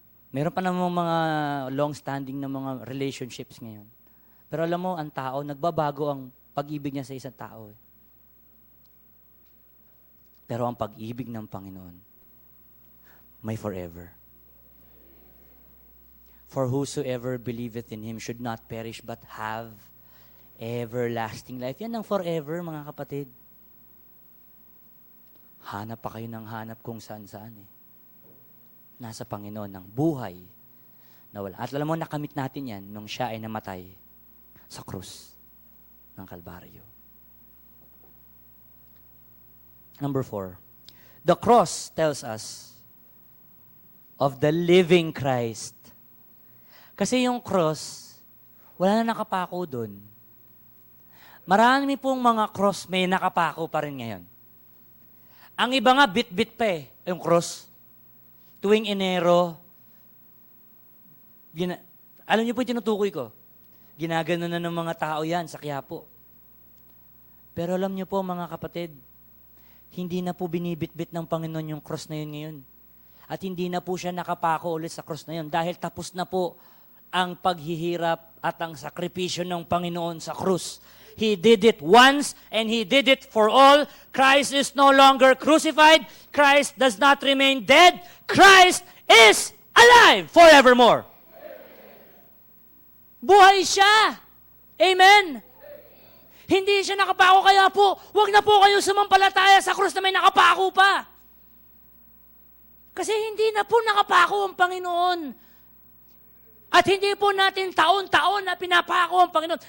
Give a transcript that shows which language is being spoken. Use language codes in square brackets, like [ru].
[tl] Meron pa namang mga long-standing na mga relationships ngayon. Pero alam mo, ang tao, nagbabago ang pag-ibig niya sa isang tao. Pero ang pag-ibig ng Panginoon, may forever. [en] For whosoever believeth in Him should not perish but have everlasting life. [tl] Yan ang forever, mga kapatid. Hanap pa kayo ng hanap kung saan-saan Nasa Panginoon ng buhay na wala. At alam mo, nakamit natin yan nung siya ay namatay sa krus ng Kalbaryo. [en] Number 4, the cross tells us of the living Christ. [tl] Kasi yung cross, wala na nakapako doon. Marami pong mga cross may nakapako pa rin ngayon. Ang iba nga, bit-bit pa yung cross. Tuwing Enero, alam niyo po yung tinutukoy ko? Ginagano na ng mga tao yan sa Quiapo. Pero alam niyo po mga kapatid, hindi na po binibit-bit ng Panginoon yung cross na yun ngayon. At hindi na po siya nakapako ulit sa cross na yun dahil tapos na po ang paghihirap at ang sakripisyo ng Panginoon sa krus. [en] He did it once and He did it for all. Christ is no longer crucified. Christ does not remain dead. Christ is alive forevermore. [tl] Buhay siya. Amen. Hindi siya nakapako, kaya po, huwag na po kayo sumampalataya sa krus na may nakapako pa. Kasi hindi na po nakapako ang Panginoon. At hindi po natin taon-taon na pinapako ang Panginoon.